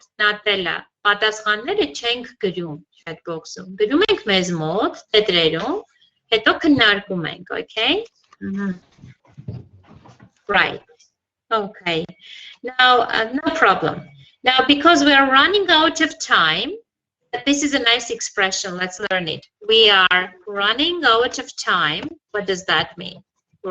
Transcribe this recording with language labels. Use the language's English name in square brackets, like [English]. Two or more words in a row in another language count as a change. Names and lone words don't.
[Armenian] Natella. Պատասխանները չենք գրում [English] chat box-ում։ [Armenian] Գրում ենք մեզ մոտ տետրերում, հետո քննարկում ենք, [English] okay? Right. Okay. Now, no problem. Now, because we are running out of time, this is a nice expression. Let's learn it. We are running out of time. What does that mean?